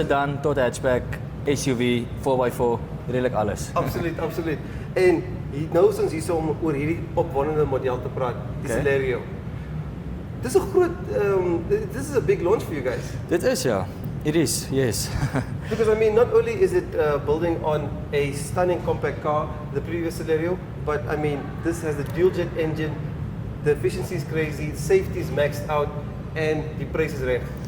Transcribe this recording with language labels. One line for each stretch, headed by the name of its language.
Afrikaans: sedan tot hatchback, SUV, 4x4, redelijk alles. Absoluut, absoluut. En nou is ons hier om oor hierdie opwondende model te praat, die Okay. Celerio. Dis 'n groot,
English: this is a big launch for you guys.
Afrikaans: Dit is ja.
English: It is, yes. Because I mean, not only is it building on a stunning compact car, the previous Celerio, but I mean, this has the dual jet engine, the efficiency is crazy, safety is maxed out, and
Afrikaans: die pryse is reg.